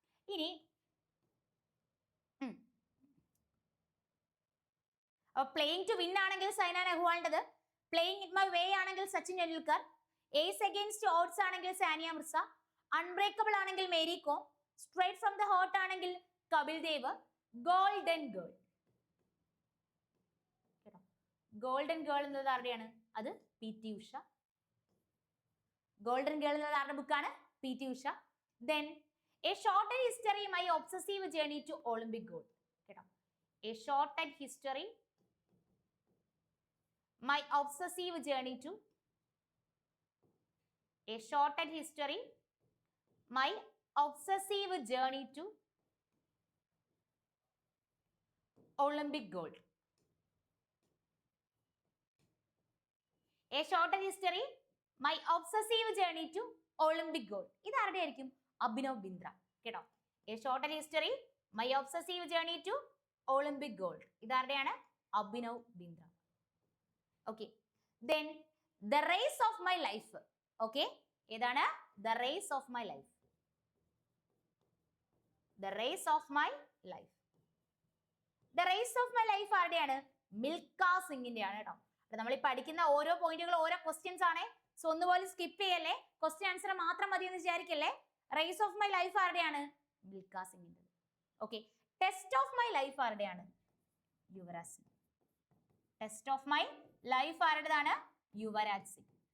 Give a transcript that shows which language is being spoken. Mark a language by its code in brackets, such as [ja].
[ml] ഇനി playing to win ആണെങ്കിൽ Saina നെഹ്വാളിൻ്റെത്, playing it my way ആണെങ്കിൽ Sachin Tendulkar, ace against ods ആണെങ്കിൽ സാനിയ മിർസ, അൺബ്രേക്കബിൾ ആണെങ്കിൽ Mary com, straight from the heart ആണെങ്കിൽ കപിൽ ദേവ്, ഗോൾഡൻ ഗേൾ കേട്ടോ. ഗോൾഡൻ ഗേൾ എന്നത് ആരുടെയാണ്? അത് PT ഉഷ. ഗോൾഡൻ ഗേൾ എന്നത് ആരുടെ ബുക്കാണ്? PT Usha. [en] Then a shortened history my obsessive journey to Olympic gold കേട്ടോ. A shortened history my obsessive journey to, a shortened history my obsessive journey to Olympic gold. A shortened history my obsessive journey to Olympic gold. [ml] ഇത് ആരുടെ ആയിരിക്കും? [en] അഭിനവ് ബിന്ദ്ര കേട്ടോ. A shortened history my obsessive journey to Olympic gold. [ml] ഇത് ആരുടെയാണ്? [en] Abhinav Bindra. Okay, then the race of my life. Okay, ഏതാണ്? The race of my life. The race of my life. The race of my life ആരുടെയാണ്? [ml] Milkha സിംഗിന്റെ ആണ് കേട്ടോ. നമ്മൾ ഈ പഠിക്കുന്ന ഓരോ പോയിന്റുകളും ഓരോ ക്വസ്റ്റ്യൻസ് ആണ്. സോ ഒന്നുപോലെ സ്കിപ്പ് ചെയ്യല്ലേ, ക്വസ്റ്റ്യൻ ആൻസർ മാത്രം മതി എന്ന് വിചാരിക്കല്ലേ. Raise of my life ആരുടെയാണ്? Milkha സിംഗിന്റെ. Okay, test of my life ആരുടെയാണ്? Yuvraj Singh. Test of my life ആരുടേതാണ്? യുവരാജ് സിംഗ്.